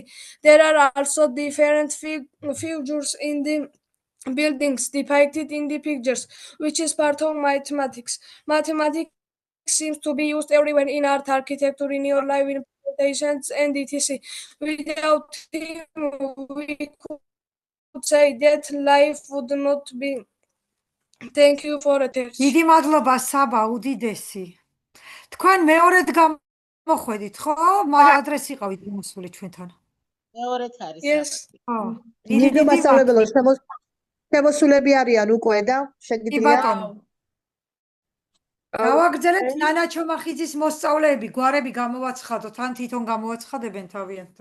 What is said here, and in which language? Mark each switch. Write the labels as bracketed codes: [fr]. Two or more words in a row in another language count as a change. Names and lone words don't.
[en] There are also different figures in the buildings depicted in the pictures, which is part of mathematics. Mathematics seems to be used everywhere in art, architecture, in your life, in presentations, and etc. Without him, we could say that life would not be. Thank you for attention. [ka] დიდი მადლობა საბა, უდიდესი. თქვენ მეორედ გამოხვედით, ხო? ადრეს იყავით მოსული ჩვენთან. მეორეც არის. [en] Yes. [ka] ხო. დიდი ნინო დიდი მასწავლებელო მადლობა. შემოსულები არიან უკვე და კი შეგიძლია ბატონო. გავაგრძელებთ ნანა ჩომახიძის მოსწავლეები, გვარები გამოვაცხადოთ, ან თვითონ გამოვაცხადებენ თავიანთო.